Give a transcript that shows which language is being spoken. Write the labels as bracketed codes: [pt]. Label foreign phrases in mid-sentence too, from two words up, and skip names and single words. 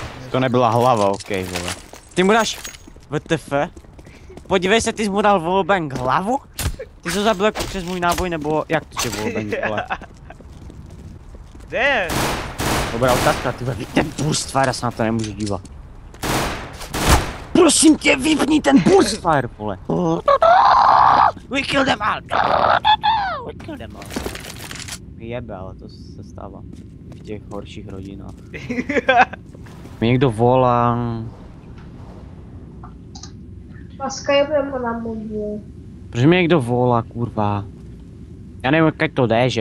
[cs] To nebyla hlava, okej, vole. Ty mu dáš WTF? Podívej se, ty jsi mu dal wallbang hlavu? Ty jsi ho zabil jako přes můj náboj, nebo jak to tě wallbang, vole? Kde? Dobrá otázka, ty vole, ten [en] burst fire, [cs] já se na to nemůžu dívat. Prosím tě, vypni ten [en] burst fire, [cs] vole. [en] We kill them all. We kill them all. [cs] Jebe, ale to se stává v těch horších rodinách. Mě někdo volá. Na Skype nebo na mobil? Proč mě někdo volá, kurva? Já nevím, jak to jde, že?